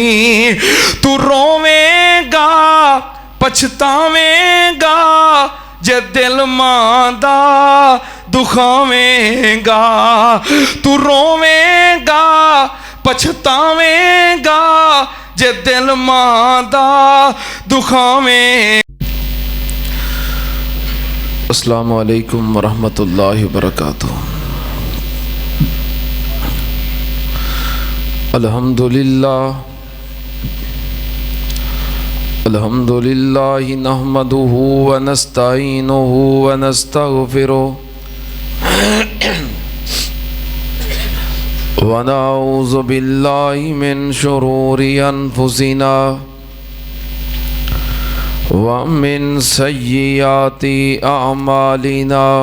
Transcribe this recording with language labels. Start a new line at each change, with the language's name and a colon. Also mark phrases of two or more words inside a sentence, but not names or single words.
Punjabi: تو رووے گا پچھتاوے گا جے دل ماں دا دکھاوے گا. تو رووے گا پچھتاوے گا جے دل ماں دا دکھاوے گا.
Arabic: السلام عليكم ورحمة الله وبركاته. الحمد لله الحمد لله نحمده ونستعينه ونستغفره ونعوذ بالله من شرور أنفسنا ومن سيئات أعمالنا.